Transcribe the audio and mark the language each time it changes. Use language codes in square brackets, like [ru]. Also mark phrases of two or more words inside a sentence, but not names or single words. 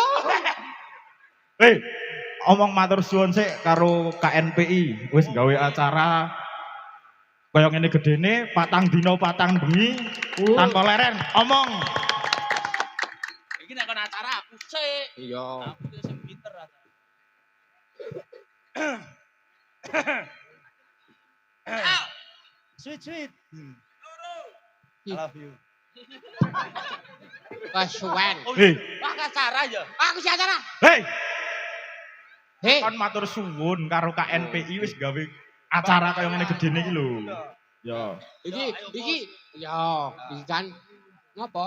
[jv] Hei, omong matur suwun sik karo KNPI wis gawe acara kaya ngene gedene patang dina patang bengi tanpa leren. Omong. Iki nek kon acara aku sik. Iya. Aku ki sing pinter acara. [en] Sweet. I love you. [jv] Kasuwen. Hei, Wah, acara ya. Aku si acara. hei, Hei. kon matur suwun karo KNPI wis gawe acara kaya ngene gedene iki lho. Ya. Iki ya, iki kan ngopo?